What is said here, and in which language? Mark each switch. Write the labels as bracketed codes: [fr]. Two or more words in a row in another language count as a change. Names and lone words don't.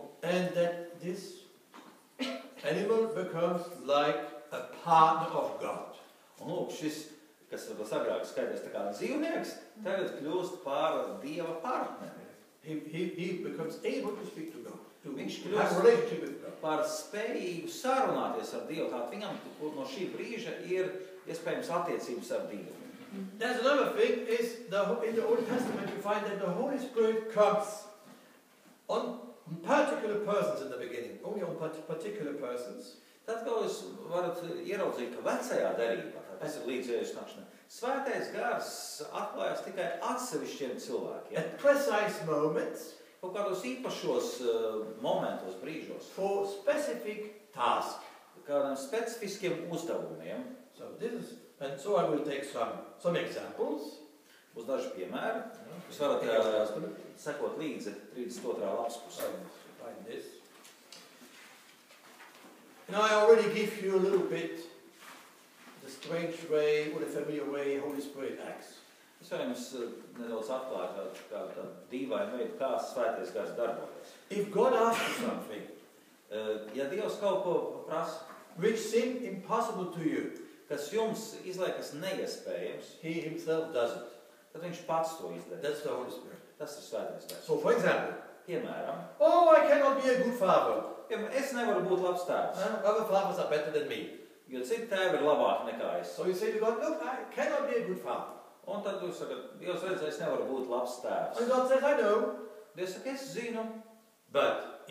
[en] And that this animal becomes like a partner of God. [lv] Un lūk, šis, kas agrāk skaidrs tā kā dzīvnieks, tagad kļūst par Dieva partneri. [en] He becomes able to speak to God, to [lv] Viņš [en] have a [lv] kļūst [en] relationship with God. [lv] par spējīgu sarunāties ar Dievu. Tātad viņam no šī brīža ir iespējams attiecības ar Dievu. [en] There's another thing, is in the Old Testament you find that the Holy Spirit comes on particular persons in the beginning, only on particular persons. [lv] Tad, kā jūs varat ieraudzīt, ka vecajā derībā, tas ir līdz Jēzus nākšanai, Svētais gars atklājas tikai atsevišķiem cilvēkiem. [en] At precise moments, [lv] Kaut kādos īpašos momentos, brīžos, [en] for specific tasks. [lv] kādiem specifiskiem uzdevumiem. [en] So I will take some examples. [lv] Būs daži piemēri. Jūs varat sekot līdzi 32. lapspusē. [en] Find this. Now I already give you a little bit the strange way or the familiar way Holy Spirit acts. [lv] Es jau jums nedaudz atklāju kādu dīvainu veidu, kā Svētais gars darbojas. [en] If God asks you something, [lv] Ja Dievs kaut ko prasa, [en] which seems impossible to you, [lv] kas jums izliekas neiespējams, [en] He Himself does it. [lv] tad viņš pats to izdara. [en] That's the Holy Spirit. [lv] Tas ir Svētais gars. [en] So for example, [lv] Piemēram, [en] oh, I cannot be a good father. [lv] es nevaru būt labs tēvs, [en] Other fathers are better than me. [lv] jo citi tēvi ir labāki nekā es. [en] So you say to God, look, I cannot be a good father. [lv] Un tad jūs sakat, Dievs redz, es nevaru būt labs tēvs. [en] And God says, I know, [lv] Dievs saka, es zinu, [en] but